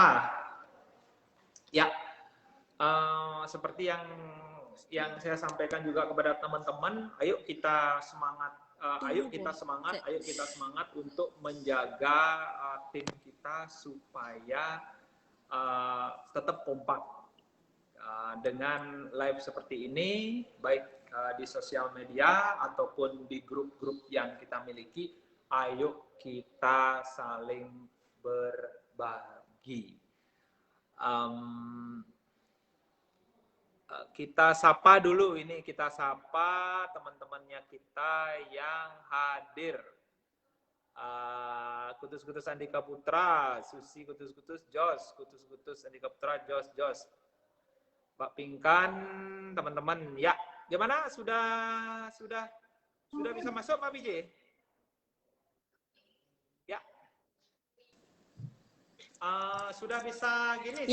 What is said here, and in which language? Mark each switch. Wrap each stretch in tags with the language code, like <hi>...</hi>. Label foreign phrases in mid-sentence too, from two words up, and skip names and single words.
<id>Ya, seperti yang saya sampaikan juga kepada teman-teman, ayo kita semangat ayo kita semangat untuk menjaga tim kita supaya tetap kompak dengan live seperti ini, baik di sosial media ataupun di grup-grup yang kita miliki. Ayo kita saling berbagi. Kita sapa dulu ini, kita sapa teman-temannya kita yang hadir. Kutus-kutus Andika Putra, Susi Kutus-kutus, Jos, Kutus-kutus Andika Putra, Jos. Mbak Pingkan, teman-teman, ya, gimana? Sudah bisa masuk, Pak PJ? Ya, sudah bisa gini.</id>